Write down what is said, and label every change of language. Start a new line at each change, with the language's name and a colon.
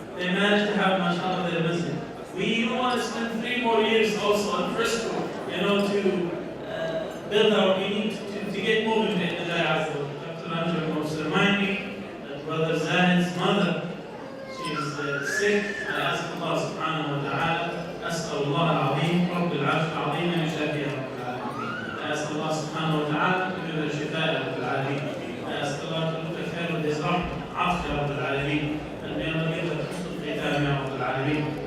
English: They managed to have, mashallah, their masjid. We even want to spend 3 more years also in Frisco, you know, to build our meaning, to get moving in the Dr. Andrew wants to remind me that Brother Zahid's mother, she's sick. I ask Allah subhanahu wa ta'ala,
Arabic: أسأل الله العظيم رب العرش العظيم أن يشافيها رب العالمين.
English: I ask Allah subhanahu wa ta'ala to give her shifa
Arabic: رب العالمين.
English: I ask Allah to look at her with his rahmah,
Arabic: عافية رب العالمين.
English: And may Allah give her
Arabic: حسن الختام يا رب العالمين.